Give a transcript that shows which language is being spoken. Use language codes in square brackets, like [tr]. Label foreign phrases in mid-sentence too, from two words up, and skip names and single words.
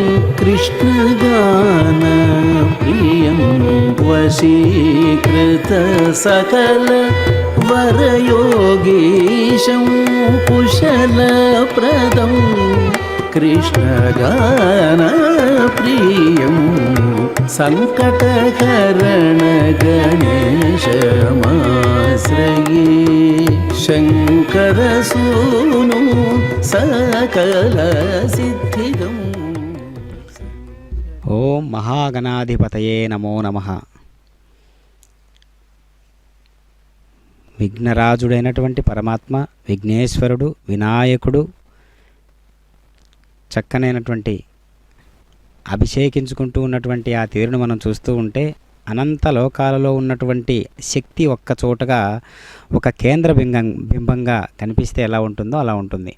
[sa] कृष्णगानप्रियं वशीकृतसकल वरयोगीशं कुशलप्रदं कृष्णगानप्रियं सङ्कटहरण गणेशमाश्रये शङ्करसूनु सकलसिद्धिदम्। ఓం మహాగణాధిపతయే నమో నమః. [te] విఘ్నరాజుడైనటువంటి పరమాత్మ విఘ్నేశ్వరుడు వినాయకుడు చక్కనైనటువంటి అభిషేకించుకుంటూ ఉన్నటువంటి ఆ తీరును మనం చూస్తూ ఉంటే అనంత లోకాలలో ఉన్నటువంటి శక్తి ఒక్క చోటగా ఒక కేంద్ర బింబంగా కనిపిస్తే ఎలా ఉంటుందో అలా ఉంటుంది.